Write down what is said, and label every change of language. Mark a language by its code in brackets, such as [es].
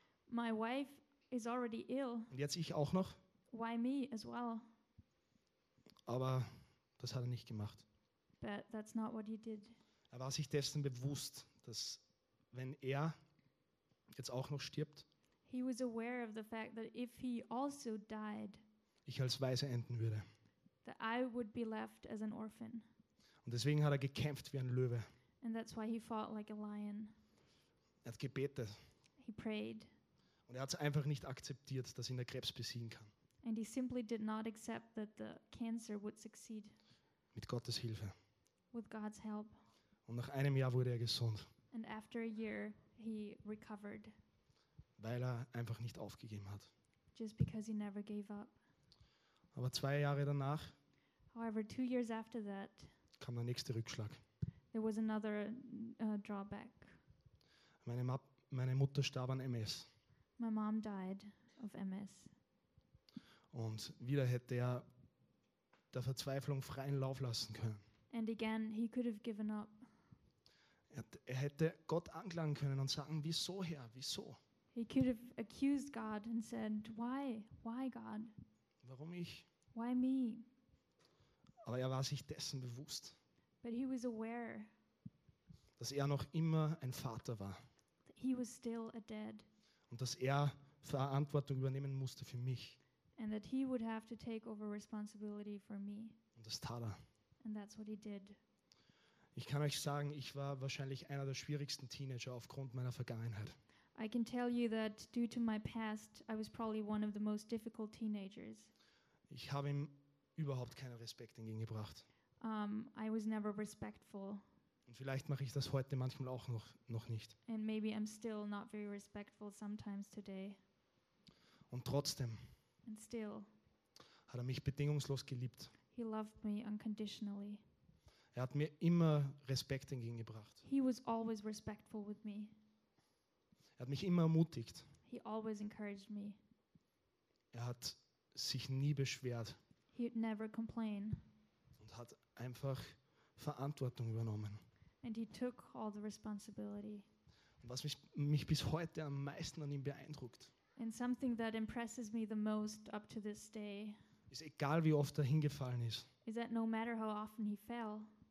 [en] My wife is already ill. [de] Und jetzt ich auch noch. [en] Why me as well? [de] Aber das hat er nicht gemacht. [en] But that's not what he did. [de] Er war sich dessen bewusst, dass wenn er jetzt auch noch stirbt, [en] he was aware of the fact that if he also died, [de] ich als Waise enden würde, [en] that I would be left as an orphan. [de] Und deswegen hat er gekämpft wie ein Löwe. [en] And that's why he fought like a lion. [de] Er hat gebetet. [en] He prayed. [de] Und er hat es einfach nicht akzeptiert, dass ihn der Krebs besiegen kann. [en] And he simply did not accept that the cancer would succeed. [de] Mit Gottes Hilfe. [en] With God's help. [de] Und nach einem Jahr wurde er gesund. [en] And after a year, he recovered. [de] Weil er einfach nicht aufgegeben hat. [en] Just because he never gave up. [de] Aber 2 Jahre danach, [en] however, 2 years after that, [de] kam der nächste Rückschlag. [en] There was another drawback. [de] Meine Mutter starb an MS. [en] My mom died of MS. [de] Und wieder hätte er der Verzweiflung freien Lauf lassen können. [en] And again, he could have given up. [de] Er hätte Gott anklagen können und sagen, wieso, Herr, wieso? [en] He could have accused God and said, why? Why, God? [de] Warum ich? [en] Why me? [de] Aber er war sich dessen bewusst. [en] But he was aware. [de] Dass er noch immer ein Vater war. [en] That he was still a dad. [de] Und dass er Verantwortung übernehmen musste für mich. [en] And that he would have to take over responsibility for me. [de] Und das tat er. [en] And that's what he did. [de] Ich kann euch sagen, ich war wahrscheinlich einer der schwierigsten Teenager aufgrund meiner Vergangenheit. [en] I can tell you that due to my past, I was probably one of the most difficult teenagers. [de] Ich habe ihm überhaupt keinen Respekt entgegengebracht. [en] I was never respectful. [de] Und vielleicht mache ich das heute manchmal auch noch nicht. [en] And maybe I'm still not very respectful sometimes today. [de] Und trotzdem. [en] And still. [de] hat er mich bedingungslos geliebt. [en] He loved me unconditionally. [de] Er hat mir immer Respekt entgegengebracht. [en] He was always respectful with me. [de] Er hat mich immer ermutigt. [en] He always encouraged me. [de] Er hat sich nie beschwert. [en] He'd never complain. [de] Und hat einfach Verantwortung übernommen. [en] And he took all the responsibility. [de] Und was mich bis heute am meisten an ihm beeindruckt. [en] And something that impresses me the most up to this day. [de] Ist egal wie oft er hingefallen ist. [en] Is that no matter how often he fell.